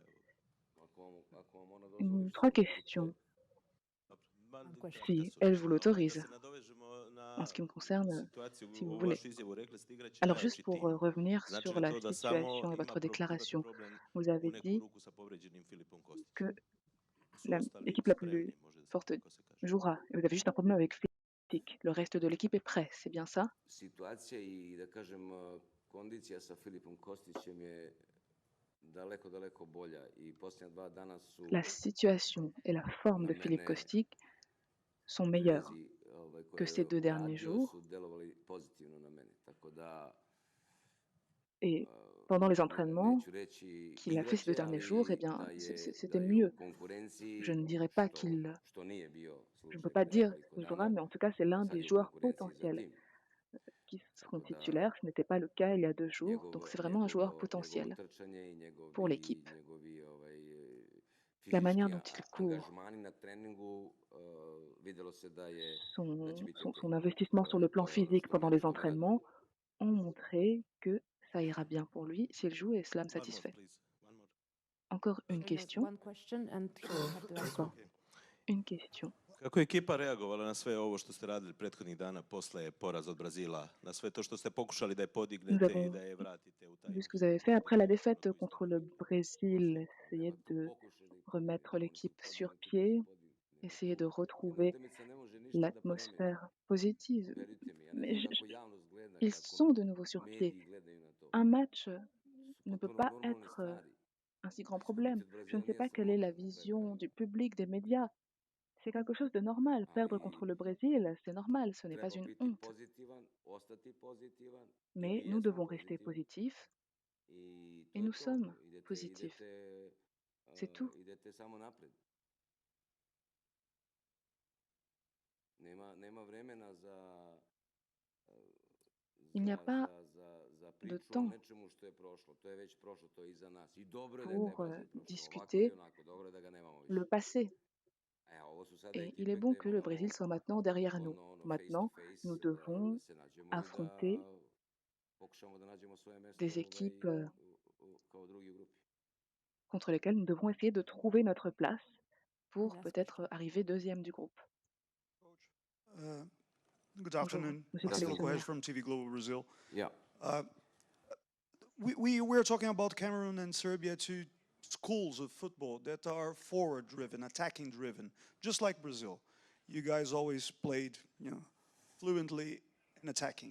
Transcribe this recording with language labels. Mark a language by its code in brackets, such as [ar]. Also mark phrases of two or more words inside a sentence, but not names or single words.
[fr] 3 questions, si elle vous l'autorise, en ce qui me concerne, si vous voulez. Alors juste pour revenir sur la situation et votre déclaration, vous avez dit que l'équipe la plus forte jouera. Vous avez juste un problème avec Philippe logistique. Le reste de l'équipe est prêt, c'est bien ça? [sr] Situacija I da kažem kondicija sa Filipom Kostićem je daleko bolja I posljednja 2 dana su [fr] La situation et la forme de Philippe Kostic sont meilleures que ces 2 derniers jours. [sr] su delovali pozitivno na mene. Tako da [fr] Et pendant les entraînements [sr] neću reći [fr] qu'il a fait ces 2 derniers jours, eh bien, c'était mieux. Je ne dirais pas qu'il, [sr] što nije bio [fr] je ne peux [sr] slučaj [fr] pas [sr] pre [fr] dire [sr] nekoliko [fr] qu'il jouera, [sr] dana. [fr] mais en tout cas, c'est l'un [sr] Sad [fr] des [sr] je u [fr] joueurs [sr] konkurenciji za [fr] potentiels [sr] tim. [fr] qui seront titulaires. Ce n'était pas le cas il y a 2 jours, donc c'est vraiment un joueur potentiel [sr] Njegovo trčanje I [fr] pour l'équipe. [sr] njegovi [fr] La manière [sr] fizički [fr] dont il court, [sr] angažmani na treningu videlo se da će [fr] son, [sr] biti [fr] son, [sr] okej. [fr] son investissement sur le plan physique pendant les entraînements ont montré que ça ira bien pour lui s'il joue et cela me satisfait. Encore une question. [en] One question and you have the answer. [fr] Encore une question. [sr] Kako je ekipa reagovala na sve ovo što ste radili prethodnih dana posle poraza od Brazila, na sve to što ste pokušali da je [fr] Nous [sr] podignete I [fr] avons [sr] da je vratite u taj [fr] vu ce que vous avez fait après la défaite contre le Brésil, essayer de remettre l'équipe sur pied, essayer de retrouver l'atmosphère positive. Mais ils sont de nouveau sur pied. Un match ne peut pas être un si grand problème. Je ne sais pas quelle est la vision du public, des médias. C'est quelque chose de normal. Perdre contre le Brésil, c'est normal, ce n'est pas une honte. [sr] Pozitivan, ostati pozitivan [fr] Mais nous devons rester positifs et nous sommes positifs. C'est tout. [sr] idete samo napred. Nema vremena za [fr] Il n'y a pas [sr] za [fr] de [sr] priču o [fr] temps [sr] nečemu što je prošlo. To je već prošlo, to je iza nas. I dobro je da je [fr] pour [sr] taj Brazil prošao. Ovako [fr] discuter [sr] I onako, dobro je da ga nemamo više. [fr] le passé. [sr] Ovo su sada [fr] Et il est [sr] ekipe [fr] bon [sr] gde [fr] que le Brésil soit maintenant derrière nous. Maintenant, nous devons [sr] da se nađemo I [fr] affronter [sr] da pokušamo da nađemo svoje mesto [fr] des équipes [sr] kao drugi u grupi. [fr] contre lesquelles nous devons essayer de trouver notre place pour peut-être arriver deuxième du groupe. [en] Good [fr] Bonjour, [en] afternoon. [fr] monsieur le [en] Marcelo [fr] sélectionneur. [en] Coelho from TV Global Brazil. Yeah. We're talking about Cameroon and Serbia, two schools of football that are forward-driven, attacking-driven, just like Brazil. You guys always played, fluently and attacking.